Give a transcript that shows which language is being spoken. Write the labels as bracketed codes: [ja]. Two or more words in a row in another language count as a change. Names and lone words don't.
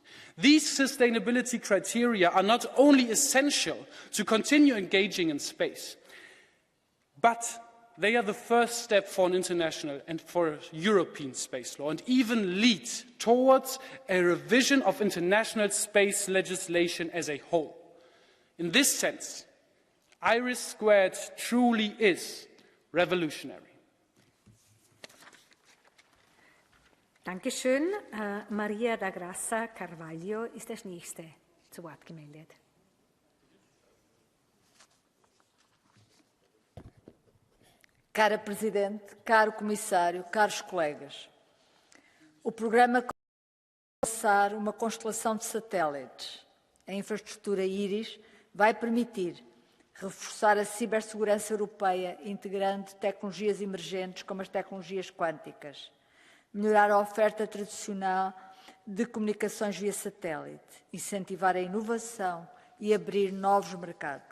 [en] These sustainability criteria are not only essential to continue engaging in space, but they are the first step for an international and for European space law, and even lead towards a revision of international space legislation as a whole. In this sense, IRIS² truly is revolutionary. [de] Dankeschön. Maria da Grassa Carvalho ist als Nächste zu Wort gemeldet. [pt] Cara Presidente, caro Comissário, caros colegas, o programa vai lançar uma constelação de satélites. A infraestrutura IRIS vai permitir reforçar a cibersegurança europeia, integrando tecnologias emergentes como as tecnologias quânticas, melhorar a oferta tradicional de comunicações via satélite, incentivar a inovação e abrir novos mercados.